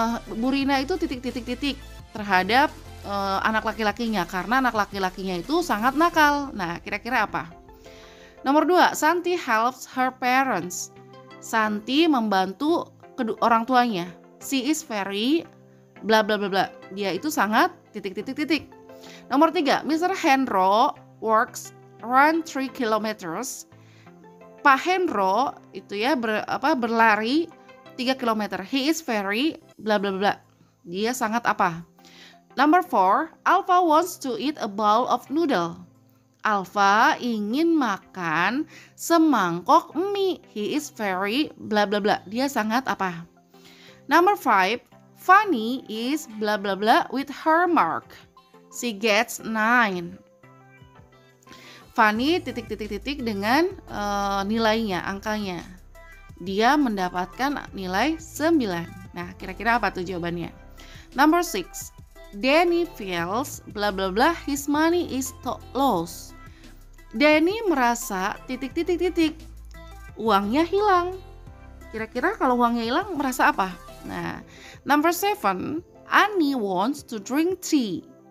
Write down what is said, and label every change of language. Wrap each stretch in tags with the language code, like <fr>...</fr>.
<id>Bu Rina itu titik-titik terhadap anak laki-lakinya karena anak laki-lakinya itu sangat nakal. Nah, kira-kira apa? Nomor 2,</id> <en>Santi helps her parents.</en> <id>Santi membantu orang tuanya.</id> <en>She is very bla bla bla bla.</en> <id>Dia itu sangat titik-titik-titik. Nomor 3, Mr.</id> <en>Henro works run 3 kilometers.</en> <id>Pak Henro itu ya berlari 3 km.</id> <en>He is very bla bla bla.</en> <id>Dia sangat apa?</id> <en>Number 4, Alpha wants to eat a bowl of noodle.</en> <id>Alpha ingin makan semangkok mie.</id> <en>He is very bla bla bla.</en> <id>Dia sangat apa?</id> <en>Number 5, Fanny is bla bla bla with her mark. She gets 9.</en> <id>Fanny titik-titik-titik dengan nilainya, angkanya. Dia mendapatkan nilai 9. Nah, kira-kira apa tuh jawabannya?</id> <en>Number 6, Danny feels bla bla bla his money is lost.</en> <id>Danny merasa titik-titik-titik uangnya hilang. Kira-kira kalau uangnya hilang merasa apa? Nah,</id> <en>number 7, Annie wants to drink tea.</en>